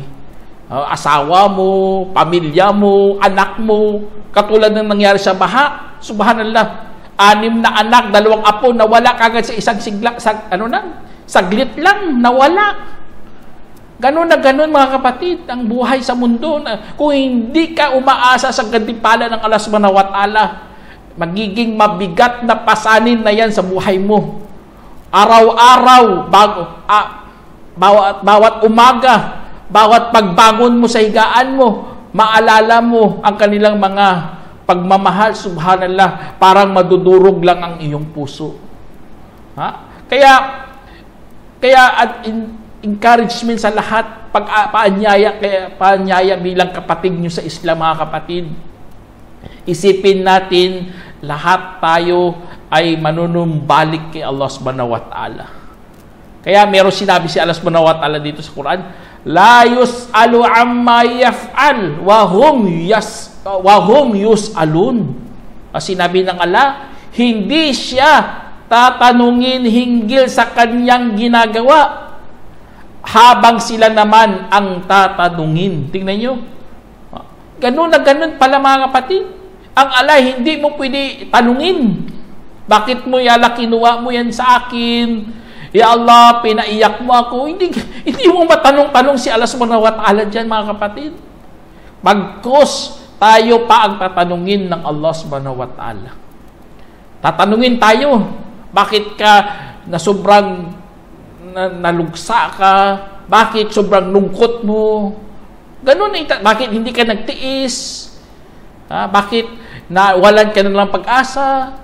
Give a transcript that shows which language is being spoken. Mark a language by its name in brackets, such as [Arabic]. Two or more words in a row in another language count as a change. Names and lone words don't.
[Filipino] Asawa mo, pamilya mo, anak mo, katulad ng nangyari sa baha. Subhanallah, 6 na anak, 2 apo, nawala kagad sa isang saglit lang, nawala. Ganun na ganun, mga kapatid, ang buhay sa mundo. Kung hindi ka umaasa sa gantimpala ng Allah [Arabic] سبحانه وتعالى, [Filipino] magiging mabigat na pasanin na yan sa buhay mo. Araw-araw, bawat umaga, bawat pagbangon mo sa higaan mo, maalala mo ang kanilang mga pagmamahal. Subhanallah, parang madudurog lang ang iyong puso. Kaya encouragement sa lahat, paanyaya bilang kapatid nyo sa Islam, mga kapatid. Isipin natin, lahat tayo ay manunumbalik kay Allah [Arabic] سبحانه وتعالى. [Filipino] Kaya meron sinabi si Allah [Arabic] سبحانه وتعالى [Filipino] dito sa Quran, [Arabic] لا يسأل عما يفعل وهم يسألون. [Filipino] Sinabi ng Allah, hindi siya tatanungin hinggil sa kanyang ginagawa, habang sila naman ang tatanungin. Tingnan nyo. Ganun na ganun pala mga kapatid. Ang alay, hindi mo pwede tanungin. Bakit mo yala kinuha mo yan sa akin? [Arabic] يا الله, [Filipino] pinaiyak mo ako. Hindi mo matanong-tanong si Allah [Arabic] سبحانه وتعالى [Filipino] dyan mga kapatid. Bagkus, tayo pa ang tatanungin ng Allah [Arabic] سبحانه وتعالى. [Filipino] Tatanungin tayo. Bakit ka na sobrang nalugsa ka? Bakit sobrang lungkot mo? Ganun eh. Bakit hindi ka nagtiis? Bakit nawalan ka na lang pag-asa?